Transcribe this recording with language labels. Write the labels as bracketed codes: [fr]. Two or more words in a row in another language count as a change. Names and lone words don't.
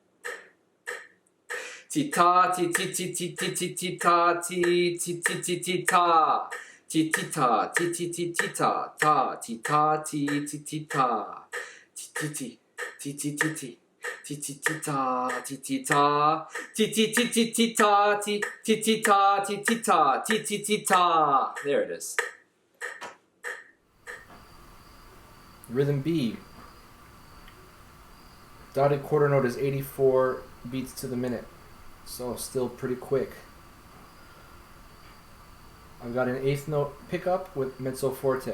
[en] Ti ta ti ti ti ti ti ti ti ta ti ti ti ti ti ta ti ti ta ti ti ti ti ta ta ti ta ti ti ti ta ti ti ti ti ti ti ti ti ti ti ta ti ti ta ti ti ti ti ti ta ti ti ti ta ti ti ta ti ti ti ta. There it is. Rhythm B. Dotted quarter note is 84 beats to the minute, so still pretty quick. I've got an eighth note pickup with [it] mezzo forte.